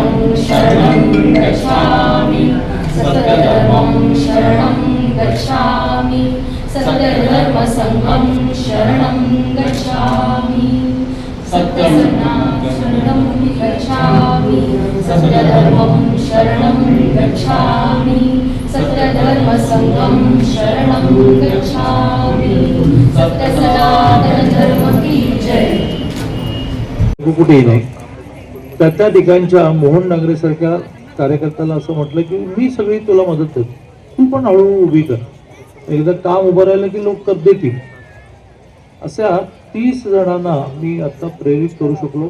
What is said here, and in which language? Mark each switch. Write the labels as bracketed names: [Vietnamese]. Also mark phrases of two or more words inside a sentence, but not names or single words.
[Sanskrit] शरणं गच्छामि सत्यधर्मं शरणं गच्छामि सत्यधर्मसंघं शरणं गच्छामि सत्यं शरणं गच्छामि सत्यधर्मं शरणं गच्छामि सत्यधर्मसंघं शरणं गच्छामि [Hindi] सत्यसनातन धर्म की जय। [Marathi] कुठेही नाही त्या ठिकाणच्या मोहन नागरे सारख्या कार्यकर्त्याला असं म्हटलं की मी सगळी तुला मदत करतो, तू पण हळूहळू उभी कर, एकदा काम उभं राहिलं की लोक कर देतील। अशा 30 जणांना मी आता प्रेरित करू शकलो।